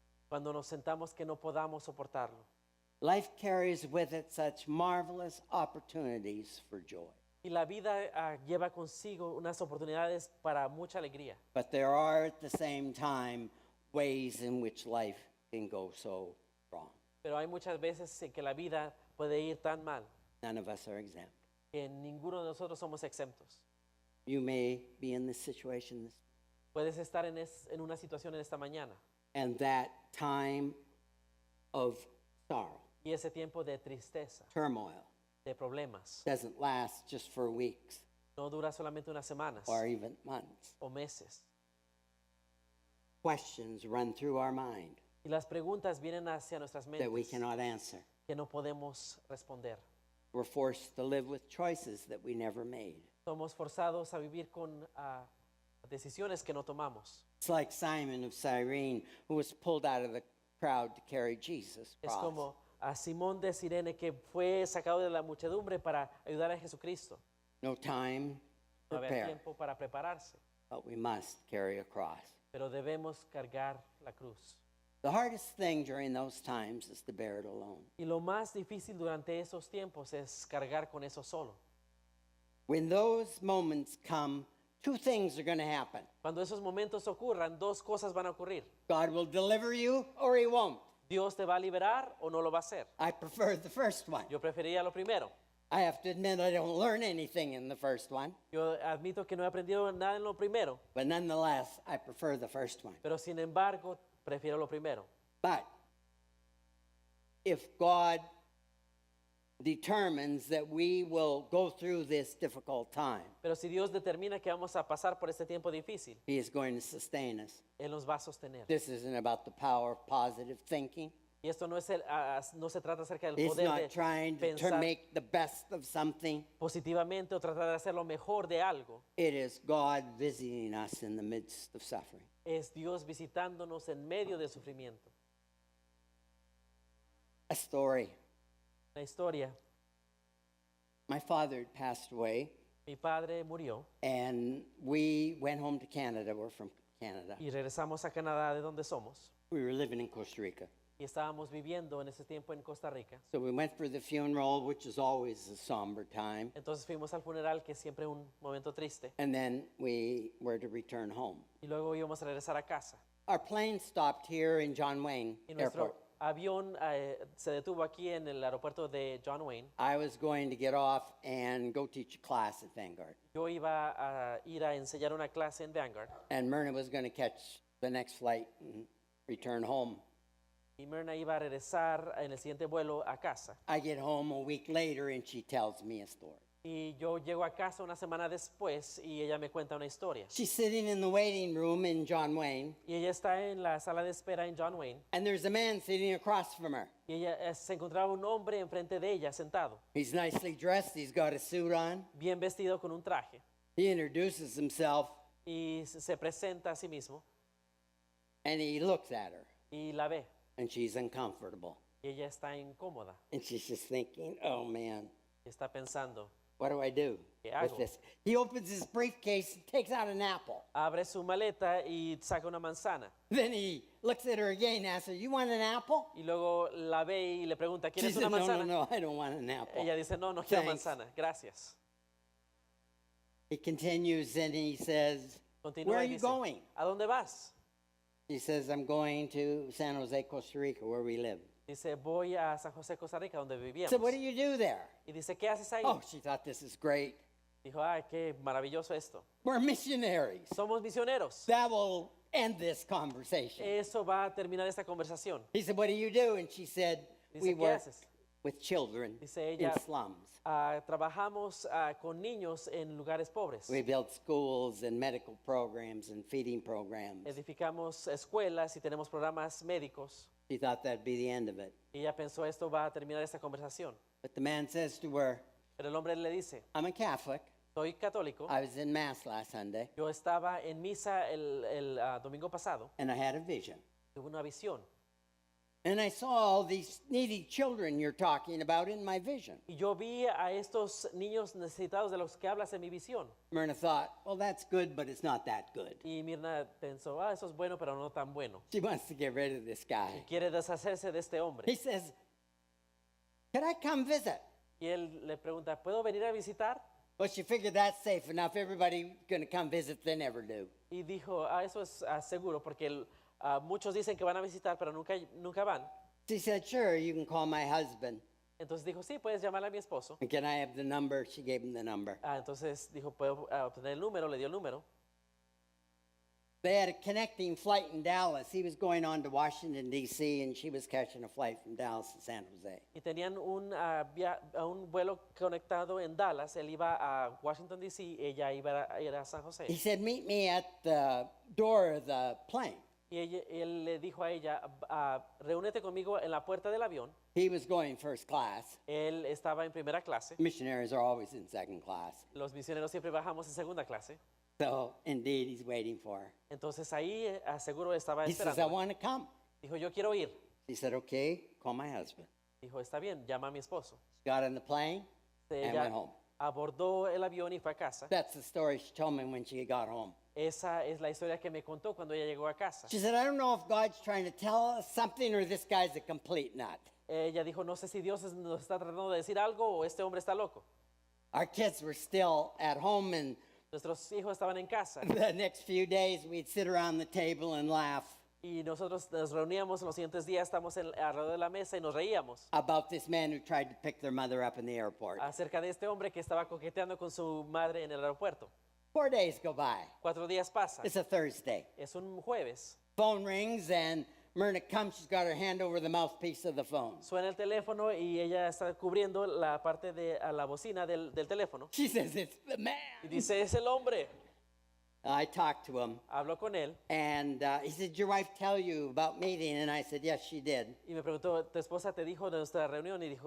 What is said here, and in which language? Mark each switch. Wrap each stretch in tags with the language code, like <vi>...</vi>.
<es>cuando nos sentamos que no podamos soportarlo.</es> <en>Life carries with it such marvelous opportunities for joy.</en> <es>Y la vida lleva consigo unas oportunidades para mucha alegría.</es> <en>But there are at the same time ways in which life can go so wrong.</en> <es>Pero hay muchas veces en que la vida puede ir tan mal</es> <en>None of us are exempt.</en> <es>que ninguno de nosotros somos exentos.</es> <en>You may be in this situation</en> <es>Puedes estar en una situación en esta mañana</es> <en>and that time of sorrow,</en> <es>y ese tiempo de tristeza,</es> <en>turmoil,</en> <es>de problemas,</es> <en>doesn't last just for weeks</en> <es>no dura solamente unas semanas</es> <en>or even months.</en> <es>o meses.</es> <en>Questions run through our mind</en> <es>Y las preguntas vienen hacia nuestras</es> <en>that we</en> <es>mentes</es> <en>cannot answer.</en> <es>que no podemos responder.</es> <en>We're forced to live with choices that we never made.</en> <es>Somos forzados a vivir con decisiones que no tomamos.</es> <en>It's like Simon of Cyrene, who was pulled out of the crowd to carry Jesus'</en> <es>Es</es> <en>cross.</en> <es>como a Simón de Sirene, que fue sacado de la muchedumbre para ayudar a Jesucristo.</es> <en>No time to</en> <es>No había</es> <en>prepare,</en> <es>tiempo para prepararse,</es> <en>but we must carry a cross.</en> <es>pero debemos cargar la cruz.</es> <en>The hardest thing during those times is to bear it alone.</en> <es>Y lo más difícil durante esos tiempos es cargar con eso solo.</es> <en>When those moments come, two things are going to happen.</en> <es>Cuando esos momentos ocurran, dos cosas van a ocurrir.</es> <en>God will deliver you or he won't.</en> <es>Dios te va a liberar o no lo va a hacer.</es> <en>I prefer the first one.</en> <es>Yo preferiría lo primero.</es> <en>I have to admit I don't learn anything in the first one,</en> <es>Yo admito que no he aprendido nada en lo primero,</es> <en>but nonetheless, I prefer the first one.</en> <es>pero sin embargo, prefiero lo primero.</es> <en>But if God determines that we will go through this difficult time,</en> <es>Pero si Dios determina que vamos a pasar por este tiempo difícil,</es> <en>he is going to sustain us.</en> <es>Él nos va a sostener.</es> <en>This isn't about the power of positive thinking.</en> <es>Y esto no, no se trata acerca del</es> <en>It's</en> <es>poder</es> <en>not</en> <es>de</es> <en>trying to</en> <es>pensar</es> <en>make the best of something.</en> <es>positivamente o tratar de hacer lo mejor de algo.</es> <en>It is God visiting us in the midst of suffering.</en> <es>Es Dios visitándonos en medio del sufrimiento.</es> <en>A story.</en> <es>La historia,</es> <en>My father had passed away,</en> <es>mi padre murió</es> <en>and we went home to Canada. We're from Canada.</en> <es>y regresamos a Canadá, de donde somos.</es> <en>We were living in Costa Rica.</en> <es>Y estábamos viviendo en ese tiempo en Costa Rica.</es> <en>So we went for the funeral, which is always a somber time.</en> <es>Entonces fuimos al funeral, que es siempre un momento triste.</es> <en>And then we were to return home.</en> <es>Y luego íbamos a regresar a casa.</es> <en>Our plane stopped here in John Wayne</en> <es>Y nuestro</es> <en>Airport.</en> <es>avión se detuvo aquí en el aeropuerto de John Wayne.</es> <en>I was going to get off and go teach a class at Vanguard.</en> <es>Yo iba a ir a enseñar una clase en Vanguard.</es> <en>And Myrna was going to catch the next flight and return home.</en> <es>Y Myrna iba a regresar en el siguiente vuelo a casa.</es> <en>I get home a week later and she tells me a story.</en> <es>Y yo llego a casa una semana después y ella me cuenta una historia.</es> <en>She's sitting in the waiting room in John Wayne,</en> <es>Y ella está en la sala de espera en John Wayne.</es> <en>and there's a man sitting across from her.</en> <es>Y ella se encontraba un hombre enfrente de ella, sentado,</es> <en>He's nicely dressed, he's got a suit on.</en> <es>bien vestido con un traje.</es> <en>He introduces himself</en> <es>Y se presenta a sí mismo</es> <en>and he looks at her,</en> <es>y la ve.</es> <en>and she's uncomfortable.</en> <es>Y ella está incómoda</es> <en>And she's just thinking, oh man,</en> <es>y está pensando,</es> <en>What do I do</en> <es>¿Qué</es> <en>with</en> <es>hago?</es> <en>this? He opens his briefcase and takes out an apple.</en> <es>Abre su maleta y saca una manzana.</es> <en>Then he looks at her again and asks her, "You want an apple?"</en> <es>Y luego la ve y le pregunta,</es> <en>She</en> <es>¿quieres</es> <en>said,</en> <es>una</es> <en>"No, no,</en> <es>manzana?</es> <en>no, I don't want an apple."</en> <es>Ella dice, no, no quiero</es> <en>Thanks.</en> <es>manzana, gracias.</es> <en>He continues and he says,</en> <es>Continúa</es> <en>"Where are</en> <es>y</es> <en>you</en> <es>dice,</es> <en>going?"</en> <es>¿a dónde vas?</es> <en>He says, "I'm going to San Jose, Costa Rica, where we live."</en> <es>Dice, voy a San José, Costa Rica, donde vivíamos.</es> <en>So what do you do there?</en> <es>Y dice, ¿qué haces ahí?</es> <en>Oh, she thought this is great.</en> <es>Dijo, ay, qué maravilloso esto.</es> <en>We're missionaries.</en> <es>Somos misioneros.</es> <en>That will end this conversation.</en> <es>Eso va a terminar esta conversación.</es> <en>He said, "What do you do?" And she said,</en> <es>Dice,</es> <en>"We</en> <es>¿qué</es> <en>work</en> <es>haces?</es> <en>with children</en> <es>Dice</es> <en>in</en> <es>ella,</es> <en>slums.</en> <es>Trabajamos con niños en lugares pobres.</es> <en>We build schools and medical programs and feeding programs."</en> <es>Edificamos escuelas y tenemos programas médicos.</es> <en>She thought that'd be the end of it.</en> <es>Y ella pensó, esto va a terminar esta conversación.</es> <en>But the man says to her,</en> <es>Pero el hombre le dice,</es> <en>"I'm a Catholic.</en> <es>soy católico.</es> <en>I was in Mass last Sunday,</en> <es>Yo estaba en misa el domingo pasado.</es> <en>and I had a vision.</en> <es>Tuve una visión.</es> <en>And I saw all these needy children you're talking about in my vision."</en> <es>Y yo vi a estos niños necesitados de los que hablas en mi visión.</es> <en>Myrna thought, "Well, that's good, but it's not that good."</en> <es>Y Mirna pensó, eso es bueno, pero no tan bueno.</es> <en>She wants to get rid of this guy.</en> <es>Quiere deshacerse de este hombre.</es> <en>He says, "Can I come visit?"</en> <es>Y él le pregunta, ¿puedo venir a visitar?</es> <en>Well, she figured that's safe enough. Everybody going to come visit, they never do.</en> <es>Y dijo, eso es seguro, porque muchos dicen que van a visitar, pero nunca van.</es> <en>She said, "Sure, you can call my husband."</en> <es>Entonces dijo, sí, puedes llamar a mi esposo.</es> <en>And can I have the number? She gave him the number.</en> <es>Entonces dijo, ¿puedo obtener el número? Le dio el número.</es> <en>They had a connecting flight in Dallas. He was going on to Washington, D.C., and she was catching a flight from Dallas to San Jose.</en> <es>Y tenían un vuelo conectado en Dallas. Él iba a Washington, D.C., ella iba a ir a San José.</es> <en>He said, "Meet me at the door of the plane."</en> <es>Y él le dijo a ella, reúnete conmigo en la puerta del avión.</es> <en>He was going first class.</en> <es>Él estaba en primera clase.</es> <en>Missionaries are always in second class.</en> <es>Los misioneros siempre bajamos en segunda clase.</es> <en>So, indeed, he's waiting for her.</en> <es>Entonces ahí seguro estaba</es> <en>He says, "I</en> <es>esperando.</es> <en>want to come."</en> <es>Dijo, yo quiero ir.</es> <en>She said, "Okay, call my husband."</en> <es>Dijo, está bien, llama a mi esposo.</es> <en>She got on the plane and</en> <es>Ella</es> <en>went home.</en> <es>abordó el avión y fue a casa.</es> <en>That's the story she told me when she got home.</en> <es>Esa es la historia que me contó cuando ella llegó a casa.</es> <en>She said, "I don't know if God's trying to tell us something or this guy's a complete nut."</en> <es>Ella dijo, no sé si Dios nos está tratando de decir algo o este hombre está loco.</es> <en>Our kids were still at home, and</en> <es>Nuestros hijos estaban en casa</es> <en>the next few days we'd sit around the table and laugh</en> <es>y nosotros nos reuníamos los siguientes días, estamos alrededor de la mesa y nos reíamos</es> <en>about this man who tried to pick their mother up in the airport.</en> <es>acerca de este hombre que estaba coqueteando con su madre en el aeropuerto.</es> <en>4 days go by.</en> <es>4 días pasan.</es> <en>It's a Thursday.</en> <es>Es un jueves.</es> <en>Phone rings, and Myrna comes. She's got her hand over the mouthpiece of the phone.</en> <es>Suena el teléfono y ella está cubriendo la parte de la bocina del teléfono.</es> <en>She says, "It's the</en> <es>Y</es> <en>man."</en> <es>dice, es el hombre.</es> <en>I talked to him,</en> <es>Habló con él</es> <en>and he said, "Did your wife tell you about meeting?" And I said, "Yes, she did."</en> <es>y me preguntó, ¿tu esposa te dijo de nuestra reunión?</es>